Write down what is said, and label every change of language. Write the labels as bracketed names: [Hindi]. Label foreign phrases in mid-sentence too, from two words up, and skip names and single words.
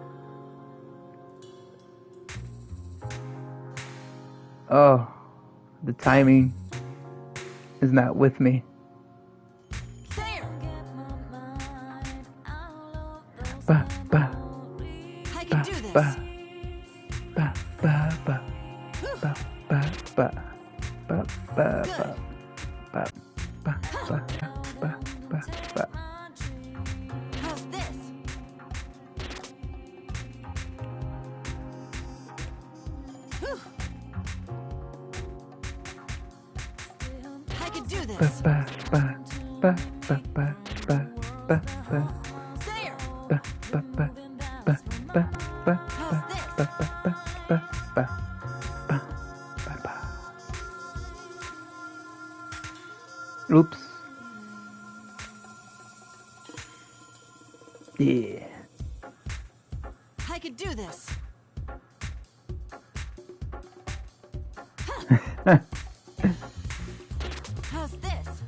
[English] Oh, the timing is not with me. There! Ba, ba, I can do this. ba, ba, ba, ba, ba, ba, ba, ba, ba, Good. ba, ba, ba, ba, ba, ba. How's this? Whew. I can do Ba, this. ba, ba, ba, ba, ba, ba, ba, ba. There! Ba, ba, ba, ba, ba, ba, How's this? ba, ba, ba, ba, ba, ba, ba, ba. Oops. Yeah. I can do this. How's this?